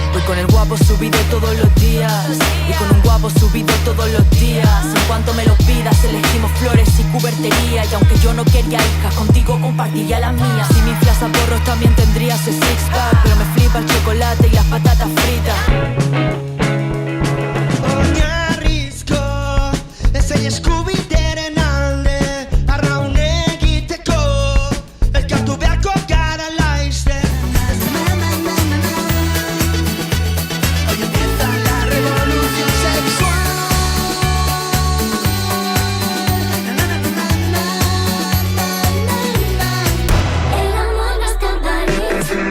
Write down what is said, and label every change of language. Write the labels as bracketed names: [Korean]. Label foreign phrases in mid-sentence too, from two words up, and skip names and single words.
[Spanish] con el guapo subido todos los días y con un guapo subido todos los días. En cuanto me lo pidas elegimos flores y cubertería. Y aunque yo no quería hijas, contigo compartiría las mías. Si me inflas a porros también tendría ese six pack, pero me flipa el chocolate y las patatas fritas. [Basque] Oinarrizko ezein eskubideren alde arraun egiteko elkartu beharko gara laizten. [Spanish] Hoy empieza la revolución sexual. El amor no está en París.